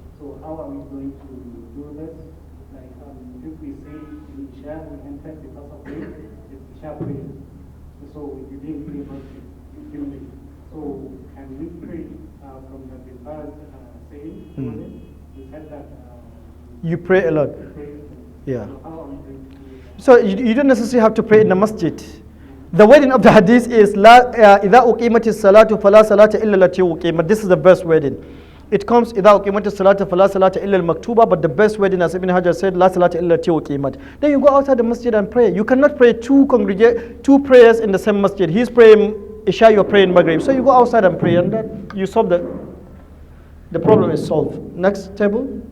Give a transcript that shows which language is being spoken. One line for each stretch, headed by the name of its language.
English: So how are we going to do this? Like if we say in Isha we entered because of rain, it's Isha prayer. So you didn't pray Maghrib, you didn't pray. So can we pray from the Bifaz saying? You said that You pray a lot. pray. Yeah. So how are we going to do that? So you don't necessarily have to pray in the masjid. The wording of the hadith is
Arabic: إِذَا أُقِيمَتِ الصَّلَاةُ فَلَا صَلَاةَ إِلَّا الَّتِي أُقِيمَتْ.
English: This is the best wording. It comes
Arabic: إِذَا أُقِيمَتِ الصَّلَاةُ فَلَا صَلَاةَ إِلَّا الْمَكْتُوبَةِ,
English: but the best wording, as Ibn Hajar said,
Arabic: لَا صَلَاةَ إِلَّا الَّتِي أُقِيمَتْ.
English: Then you go outside the masjid and pray. You cannot pray two prayers in the same masjid. He's praying Isha, you're praying Maghrib. So you go outside and pray, and that you solve the problem is solved. Next table.